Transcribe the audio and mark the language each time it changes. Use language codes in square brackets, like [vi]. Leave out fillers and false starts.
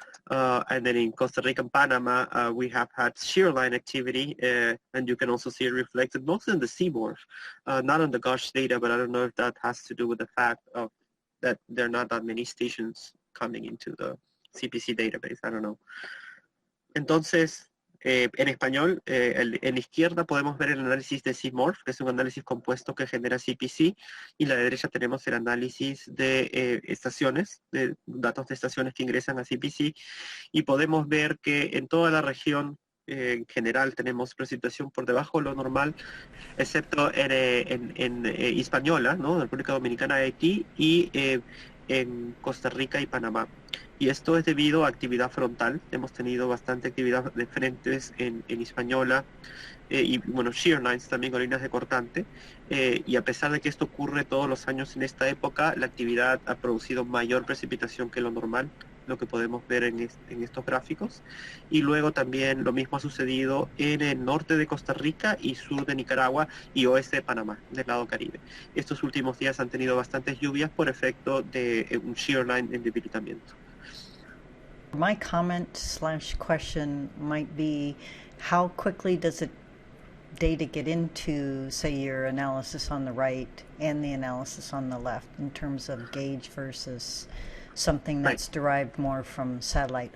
[en] And then in Costa Rica and Panama, we have had shear line activity, and you can also see it reflected mostly in the CMORPH, not on the GOSH data, but I don't know if that has to do with the fact of that there are not that many stations coming into the CPC database. I don't know. [es] Entonces, en español, en la izquierda podemos ver el análisis de CMORPH, que es un análisis compuesto que genera CPC, y en la derecha tenemos el análisis de estaciones, de datos de estaciones que ingresan a CPC, y podemos ver que en toda la región en general tenemos precipitación por debajo de lo normal, excepto en Hispaniola, ¿no? República Dominicana, Haití, y en Costa Rica y Panamá. Y esto es debido a actividad frontal. Hemos tenido bastante actividad de frentes en Hispaniola y, bueno, shear lines también, con líneas de cortante. Y a pesar de que esto ocurre todos los años en esta época, la actividad ha producido mayor precipitación que lo normal, lo que podemos ver en estos gráficos. Y luego también lo mismo ha sucedido en el norte de Costa Rica y sur de Nicaragua y oeste de Panamá, del lado Caribe. Estos últimos días han tenido bastantes lluvias por efecto de un shear line en debilitamiento. [en] My comment slash question might be, how quickly does the data get into, say, your analysis on the right and the analysis on the left in terms of gauge versus something that's derived more from satellite?